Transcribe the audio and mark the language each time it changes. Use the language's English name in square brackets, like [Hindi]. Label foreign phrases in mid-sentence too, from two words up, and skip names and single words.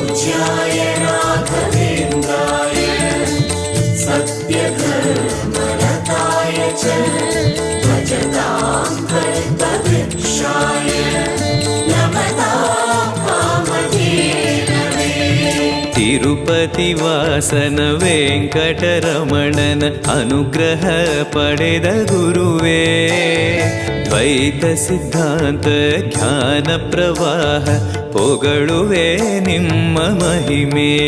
[Sanskrit] पूज्याय राघवेन्द्राय सत्यधर्मरताय च भजतां कल्पवृक्षाय नमतां कामधेनवे। [Kannada] ತಿರುಪತಿವಾಸನ ವೆಂಕಟರಮಣನ ಅನುಗ್ರಹ ಪಡೆದ ಗುರುವೇ, ದ್ವೈತ ಸಿದ್ಧಾಂತ ಜ್ಞಾನ ಪ್ರವಾಹ ಪೊಗಳುವೆ ನಿಮ್ಮ ಮಹಿಮೆ.